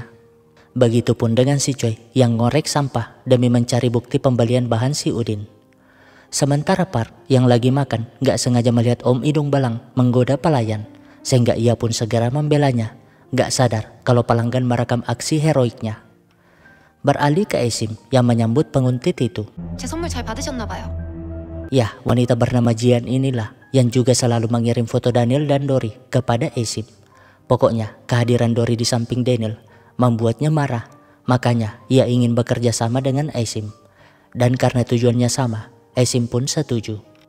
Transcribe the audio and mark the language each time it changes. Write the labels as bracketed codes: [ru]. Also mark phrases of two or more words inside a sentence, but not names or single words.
[id] Begitupun dengan si Choi yang ngorek sampah demi mencari bukti pembelian bahan si Udin. Sementara Park yang lagi makan gak sengaja melihat Om Hidung Belang menggoda pelayan. Sehingga ia pun segera membelanya. Gak sadar kalau pelanggan merekam aksi heroiknya. Beralih ke Esim yang menyambut penguntit itu. [ko] 제 선물 잘 받으셨나 봐요. [id] Ya, wanita bernama Jian inilah yang juga selalu mengirim foto Daniel dan Dori kepada Esim. Pokoknya kehadiran Dori di samping Daniel membuatnya marah. Makanya ia ingin bekerja sama dengan Esim. Dan karena tujuannya sama, Esim pun setuju.